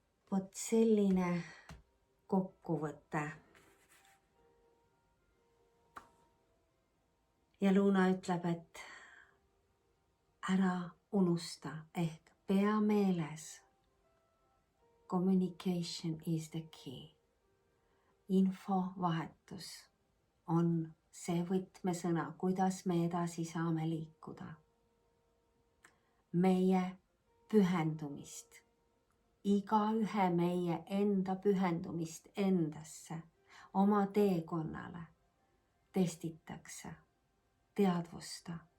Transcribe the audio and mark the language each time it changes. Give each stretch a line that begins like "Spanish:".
Estonian: Vot selline kokkuvõte. Ja Luna ütleb, et ära unusta ehk pea meeles.
English: Communication is the key.
Estonian: Infovahetus on see võtmesõna, kuidas me edasi saame liikuda. Meie pühendumist, igaühe meie enda pühendumist endasse, oma teekonnale testitakse, teadvusta.